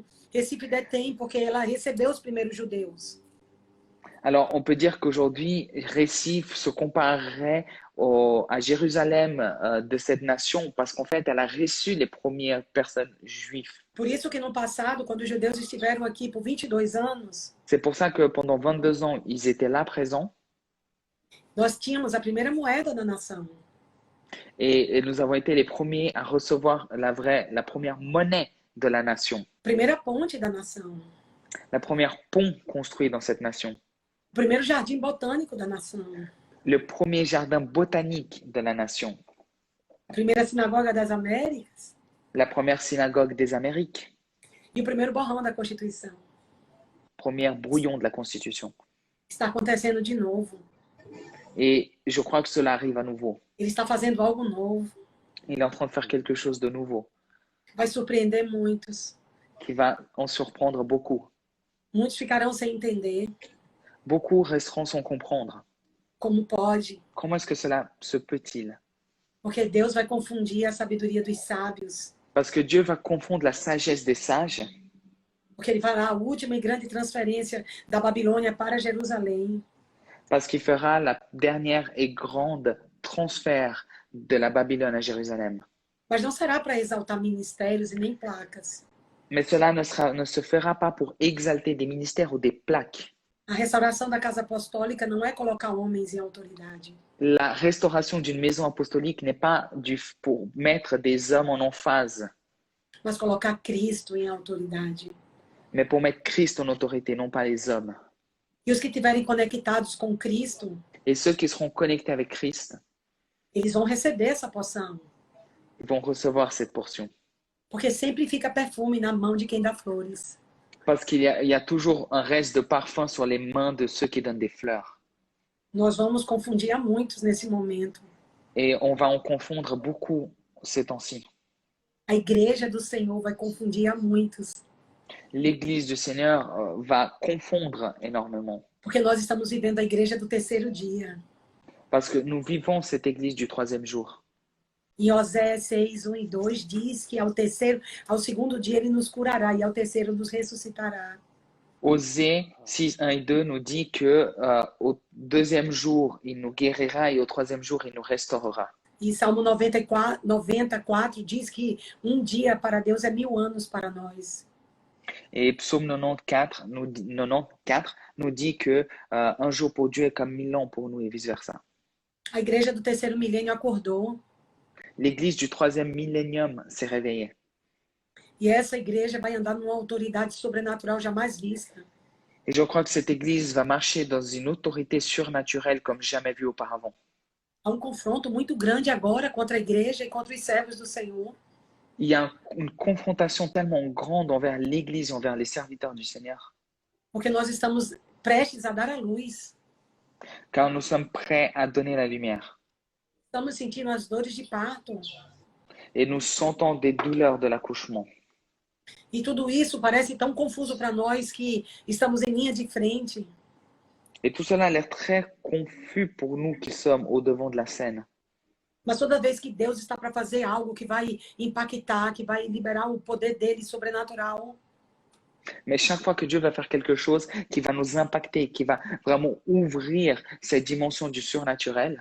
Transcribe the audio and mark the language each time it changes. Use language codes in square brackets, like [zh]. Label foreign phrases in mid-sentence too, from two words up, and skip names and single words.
[pt] Recife detém porque ela recebeu os primeiros judeus. [fr] Alors, on peut dire qu'aujourd'hui, Recife se comparerait à Jérusalem de cette nation parce qu'en fait, elle a reçu les premières personnes juives. [pt] Por isso que no passado, quando os judeus estiveram aqui por 22 anos, [fr] C'est pour ça que pendant 22 ans, ils étaient là présents [pt] nós tínhamos a primeira moeda da nação. [fr] et nous avons été les premiers à recevoir la première monnaie de la nation, [pt] Primeira ponte da nação. [fr] la première pont construit dans cette nation, [pt] O primeiro jardim botânico da nação. [fr] le premier jardin botanique de la nation, [pt] A primeira sinagoga das Américas [fr] la première synagogue des Amériques, [pt] e o primeiro borrão da Constituição. [fr] premier brouillon de la Constitution. [pt] Está acontecendo de novo. [fr] Et je crois que cela arrive à nouveau. [pt] Ele está fazendo algo novo. [fr] Il est en train de faire quelque chose de nouveau [pt] Vai surpreender muitos. [fr] qui va en surprendre beaucoup. [pt] Muitos ficarão sem entender [fr] Beaucoup resteront sans comprendre. [pt] como pode, [fr] Comment est-ce que cela se peut-il? [pt] porque Deus vai confundir a sabedoria dos sábios, [fr] Parce que Dieu va confondre la sagesse des sages, [pt] porque ele fará a última e grande transferência da Babilônia para Jerusalém. [fr] parce qu'il fera la dernière et grande transfert de la Babylone à Jérusalem. [pt] Mas não será para exaltar ministérios e nem placas. [fr] Mais cela ne se fera pas pour exalter des ministères ou des plaques. [pt] A restauração da casa apostólica não é colocar homens em autoridade, [fr] La restauration d'une maison apostolique n'est pas pour mettre des hommes en emphase, [pt] mas colocar Cristo em autoridade. [fr] mais pour mettre Christ en autorité, non pas les hommes. [pt] E os que estiverem conectados com Cristo, [fr] Et ceux qui seront connectés avec Christ [pt] eles vão receber essa porção. [fr] vont recevoir cette portion. [pt] Porque sempre fica perfume na mão de quem dá flores. [fr] Parce qu'il y a toujours un reste de parfum sur les mains de ceux qui donnent des fleurs. [pt] Nós vamos confundir a muitos nesse momento. [fr] Et on va en confondre beaucoup ces temps-ci. [pt] A igreja do Senhor vai confundir a muitos. [fr] L'Église du Seigneur va confondre énormément. [pt] Porque nós estamos vivendo a igreja do terceiro dia. [fr] Parce que nous vivons cette Église du troisième jour. [pt] E Oséias 6, 1 e 2 diz que ao segundo dia ele nos curará e ao terceiro nos ressuscitará. [fr] Osée 6, 1 et 2 nous dit que au deuxième jour, il nous guérira et au troisième jour, il nous restaurera. [pt] E Salmo 94 diz que dia para Deus é 1000 anos para nós. [fr] Et Psaume 94 nous dit que un jour pour Dieu est comme 1000 ans pour nous et vice-versa. [pt] A igreja do terceiro milênio acordou. [fr] L'Église du troisième millénium s'est réveillée. [pt] E essa igreja vai andar numa autoridade sobrenatural jamais vista. [fr] Et je crois que cette Église va marcher dans une autorité surnaturelle comme jamais vue auparavant. [pt] Há confronto muito grande agora contra a igreja e contra os servos do Senhor. [fr] Il y a une confrontation tellement grande envers l'Église et envers les serviteurs du Seigneur. [pt] Porque nós estamos prestes a dar a luz. [fr] Car nous sommes prêts à donner la lumière. [pt] Estamos sentindo as dores de parto. [fr] Et nous sentons des douleurs de l'accouchement. [pt] E tudo isso parece tão confuso para nós que estamos em linha de frente. [fr] Et tout cela a l'air très confus pour nous qui sommes au devant de la scène. [pt] Mas toda vez que Deus está para fazer algo que vai impactar, que vai liberar o poder dele sobrenatural, [fr] Mais chaque fois que Dieu va faire quelque chose qui va nous impacter, qui va vraiment ouvrir cette dimension du surnaturel,